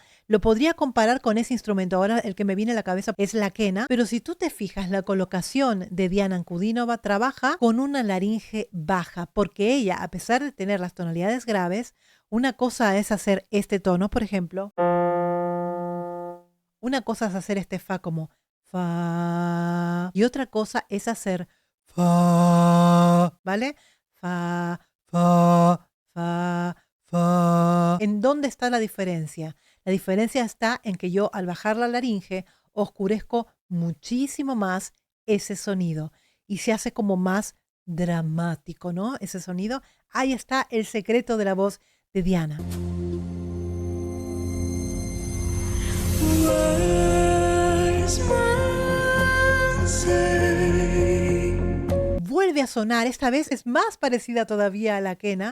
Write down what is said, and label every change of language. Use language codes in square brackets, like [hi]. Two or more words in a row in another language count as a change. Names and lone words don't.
[es] Lo podría comparar con ese instrumento. Ahora el que me viene a la cabeza es la quena, pero si tú te fijas, la colocación de Diana Ankudinova trabaja con una laringe baja, porque ella, a pesar de tener las tonalidades graves, una cosa es hacer este tono, por ejemplo. Una cosa es hacer este fa como fa, y otra cosa es hacer fa, ¿vale? Fa, fa, fa, fa. ¿En dónde está la diferencia? La diferencia está en que yo, al bajar la laringe, oscurezco muchísimo más ese sonido y se hace como más dramático, ¿no? Ese sonido. Ahí está el secreto de la voz de Diana. Vuelve a sonar, esta vez es más parecida todavía a la quena.